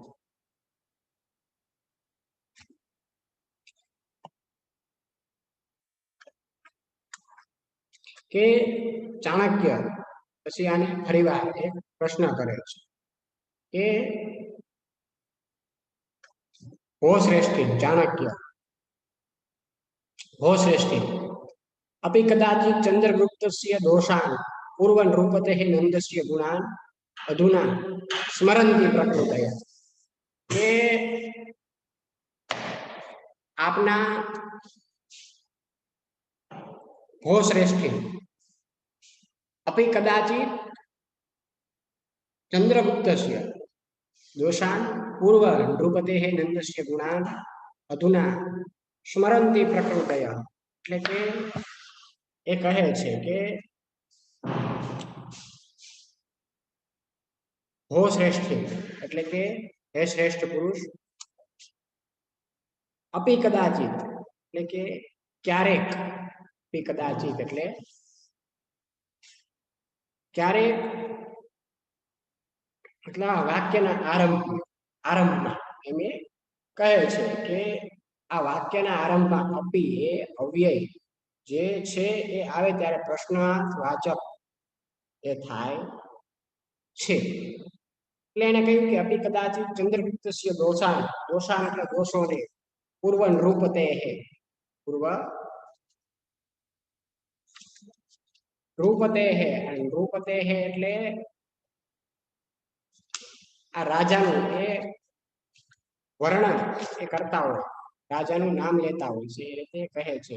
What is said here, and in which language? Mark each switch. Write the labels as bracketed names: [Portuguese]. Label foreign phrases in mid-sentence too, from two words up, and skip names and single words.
[Gujarati] કે ચાણક્ય પછી આને ફરીવાર એક પ્રશ્ન કરે છે કે [Sanskrit] हो श्रेष्ठी चाणक्य, हो श्रेष्ठी, अपि कदाचित् चंद्रगुप्तस्य दोषान् पूर्वं नृपतेः नंदस्य गुणान् अधुना स्मरन्ति प्रकृतया. [Gujarati] કે આપના [Sanskrit] हो श्रेष्ठी, अपि कदाचित् चंद्रगुप्तस्य दोषान् पूर्व नृपतेः नंदस्य गुणान् अधुना स्मरन्ति प्रकृतया. [Gujarati] એટલે કે એ કહે છે કે [Sanskrit] हो श्रेष्ठी [Gujarati] એટલે કે હે શ્રેષ્ઠ પુરુષ, [Sanskrit] अपि कदाचित [Gujarati] એટલે કે ક્યારેક, [Sanskrit] अपि कदाचित [Gujarati] એટલે ક્યારેક, એટલે વાક્યના આરંભમાં એમ કહે છે કે આ વાક્યના આરંભમાં अपि એ અવ્યય જે છે એ આવે ત્યારે પ્રશ્નાર્થ વાચક એ થાય છે. એટલે એને કહ્યું કે [Sanskrit] अपि कदाचित चंद्रगुप्तस्य दोषान्, दोषान् [Gujarati] એટલે દોષોને, [Sanskrit] पूर्व नृपते पूर्व नृपते [Gujarati] હે, અને નૃપતે હે એટલે આ રાજાનું એ વર્ણન એ કરતા હોય, રાજાનું નામ લેતા હોય છે, એ રીતે કહે છે.